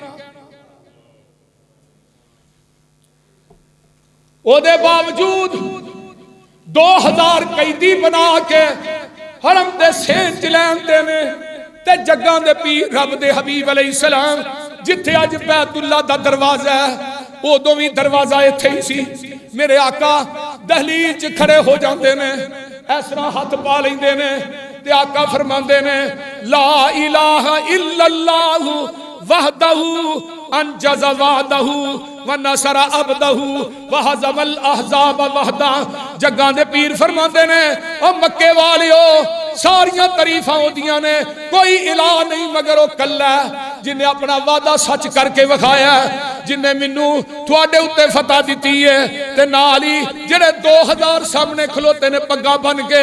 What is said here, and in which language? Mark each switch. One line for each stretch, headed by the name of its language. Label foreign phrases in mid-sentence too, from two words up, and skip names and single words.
Punjabi: اوہدے باوجود 2000 قیدی بنا کے حرم دے صحن چ لیندے نے تے جگاں دے پیر رب دے حبیب علیہ السلام جتھے اج بیت اللہ دا دروازہ ہے اودوں بھی دروازہ ایتھے ہی سی. میرے آقا دہلیز چ کھڑے ہو جاتے نے، اس طرح ہاتھ پا لیندے نے تے آقا فرماندے نے
Arabic: لا إله إلا الله وحده أنجز وعده ونصر عبده وهزم الأحزاب وحده.
Punjabi: جگاں دے پیر فرماندے نے او مکے والیو ساریاں تعریفاں اوہدیاں نے، کوئی الٰہ نہیں مگر او کلا جنہے اپنا وعدہ سچ کر کے وکھایا، جنہے مینوں تہاڈے اتے فتح دتی ہے تے نال ہی جیہڑے 2000 سامنے کھلوتے نے پگاں بن کے.